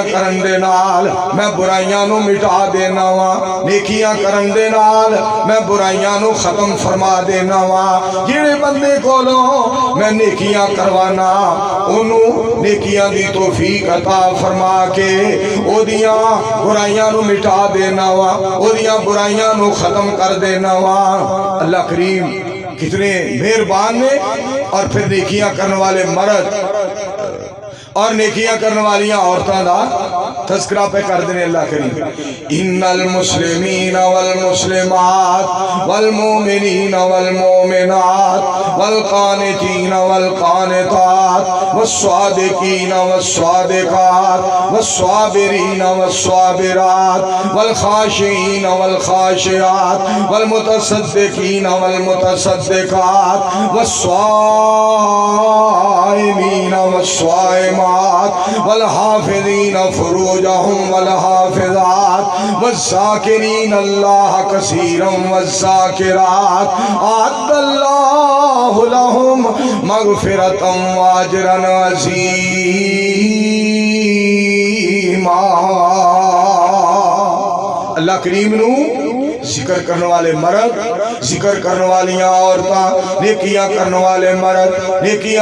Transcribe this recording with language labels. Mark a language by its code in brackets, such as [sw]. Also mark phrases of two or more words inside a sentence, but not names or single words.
[pa] کرن دے نال میں برائیاں نو مٹا دینا وا نیکیاں کرن دے نال میں برائیاں نو ختم فرما دینا وا جڑے بندے کو لو میں نیکیاں کروانا انہوں نیکیاں دی توفیق عطا فرما کے او دیاں برائیاں نو مٹا دینا وا او دیاں برائیاں نو ختم کر دینا وا اللہ کریم کتنے مہربان نے اور پھر نیکیاں کرنے والے مرد اور نیکیاں کرنے والیاں عورتاں دا تذکرہ پہ کر دینے اللہ کریم [ar] ان المسلمین والمسلمات والمومنین والمومنات والقانتین والقانتات والصادقین والصادقات والصابرین والصابرات والخاشعین والخاشعات والمتصدقین والمتصدقات والصائمین والصائمات والحافظین فروجہم والحافظات والذاکرین اللہ کثیرا والذاکرات اعد اللہ لہم مغفرتا واجرا عظیما [pa] اللہ کریم نو ذکر کرنے والے مرد ذکر کرنے والیاں عورتاں نیکیاں کرنے والے مرد نیکیاں